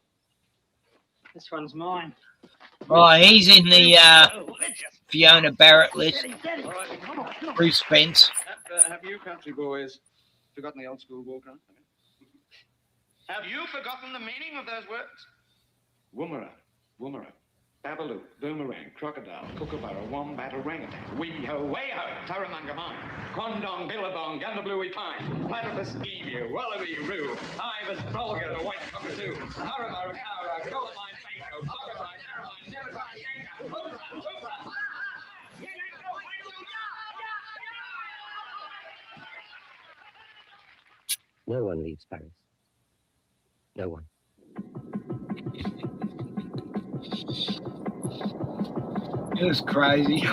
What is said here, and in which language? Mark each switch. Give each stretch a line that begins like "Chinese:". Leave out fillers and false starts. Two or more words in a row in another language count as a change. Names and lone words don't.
English: This one's mine. Oh, he's in the Fiona Barrett list. Bruce Spence. Have you country boys forgotten the old school war cry? Have you forgotten the meaning of those words? Woomera, woomera, babaloo, boomerang, crocodile, kookaburra, wombat, orangutan, wee-ho, way-ho, Taramanga mine, Quandong, Billabong, Gundabluey pine, platypus, emu, wallaby-roo, ibis, brolga, the white cockatoo, Haramara, Kara, Colamine, Banko, Boggamine, Aramine, Nevertine, Yanka, Hoopra, Hoopra, No one leaves Paris. No one. It was crazy.